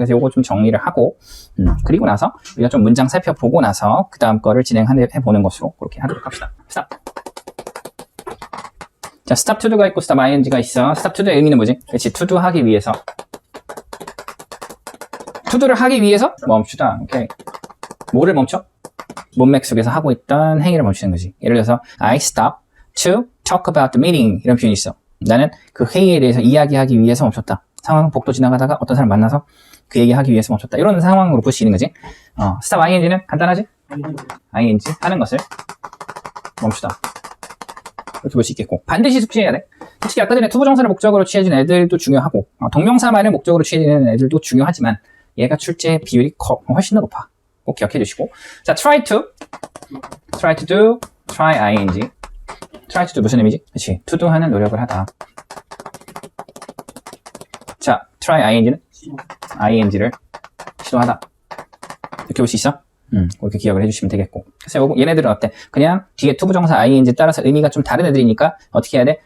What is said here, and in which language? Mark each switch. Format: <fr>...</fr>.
<ko>그래서 요거 좀 정리를 하고, 그리고 나서 우리가 좀 문장 살펴보고 나서 그 다음 거를 진행해 보는 것으로 그렇게 하도록 합시다. stop. 자, stop to do가 있고 stop ing가 있어. stop to do의 의미는 뭐지? 그렇지, to do 하기 위해서. to do를 하기 위해서 멈추다. 오케이. 뭐를 멈춰? 문맥 속에서 하고 있던 행위를 멈추는 거지. 예를 들어서</ko> <en>I stop to talk about the meeting</en> <ko>이런 표현이 있어. 나는 그 회의에 대해서 이야기하기 위해서 멈췄다. 상황은 복도 지나가다가 어떤 사람 만나서 그 얘기하기 위해서 멈췄다. 이런 상황으로 볼 수 있는 거지. stop ing는 간단하지? ing 하는 것을 멈추다. 이렇게 볼 수 있겠고, 반드시 숙지해야 돼. 솔직히 아까 전에 투부정사를 목적으로 취해진 애들도 중요하고, 동명사만을 목적으로 취해지는 애들도 중요하지만 얘가 출제 비율이 훨씬 더 높아. 꼭 기억해 주시고, 자, try to do, try ing. try to do 무슨 의미지? 그렇지, to do 하는 노력을 하다. 자, try ing는 ing를 시도하다. 이렇게 볼 수 있어? 그렇게 기억을 해주시면 되겠고. 그래서 요거, 얘네들은 어때? 그냥 뒤에 투부정사 ing 따라서 의미가 좀 다른 애들이니까 어떻게 해야 돼?</ko>